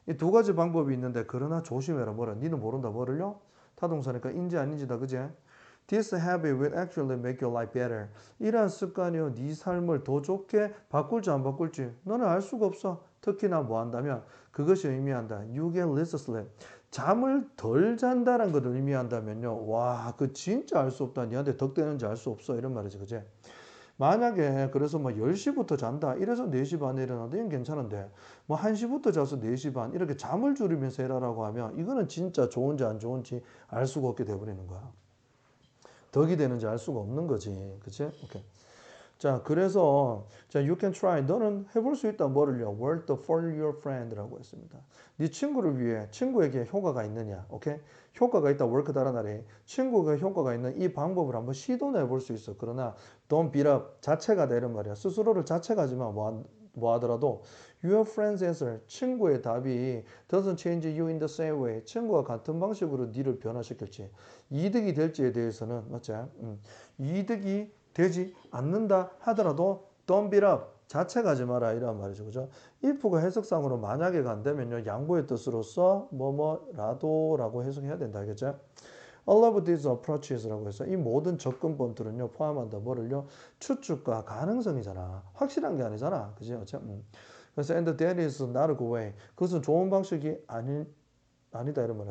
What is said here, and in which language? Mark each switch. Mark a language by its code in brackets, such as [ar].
[ko] 이 두 가지 방법이 있는데 그러나 조심해라. 뭐라? 니는 모른다. 뭐를요? 타동사니까 인지 아닌지다, 그지? [en] This habit will actually make your life better. [ko] 이러한 습관이요, 네 삶을 더 좋게 바꿀지 안 바꿀지 너는 알 수가 없어. 특히나 뭐 한다면 그것이 의미한다. [en] You get less sleep. [ko] 잠을 덜 잔다는 걸 의미한다면요. 와, 그 진짜 알 수 없다. 니한테 덕되는지 알 수 없어. 이런 말이지, 그지? 만약에 그래서 뭐 10시부터 잔다. 이래서 4시 반에 일어난다. 이건 괜찮은데 뭐 1시부터 자서 4시 반 이렇게 잠을 줄이면서 해라라고 하면 이거는 진짜 좋은지 안 좋은지 알 수가 없게 돼버리는 거야. 덕이 되는지 알 수가 없는 거지. 그치? 오케이. 자, 그래서, 자, [en] you can try. [ko] 너는 해볼 수 있다. 뭐를요? [en] Work for your friend [ko] 라고 했습니다. 네 친구를 위해, 친구에게 효과가 있느냐. 오케이? 효과가 있다. work 달아나래. 친구가 효과가 있는 이 방법을 한번 시도는 해볼 수 있어. 그러나, [en] don't beat up. [ko] 자책하다 이런 말이야. 스스로를 자책하지만 뭐 하더라도 [en] your friend's answer. [ko] 친구의 답이 [en] doesn't change you in the same way. [ko] 친구와 같은 방식으로 니를 변화시킬지. 이득이 될지에 대해서는, 맞지? 이득이 되지 않는다 하더라도 [en] don't beat up. [ko] 자책하지 마라 이란 말이죠. 그죠? if가 해석상으로 만약에 간다면요. 양보의 뜻으로서 뭐뭐라도라고 해석해야 된다. 알겠죠? [en] All of these approaches [ko] 라고 해서 이 모든 접근법들은요. 포함한다. 뭐를요? 추측과 가능성이잖아. 확실한 게 아니잖아. 그지? 그래서 [en] and that is not a good way. [ko] 그것은 좋은 방식이 아니다 이런 말이야.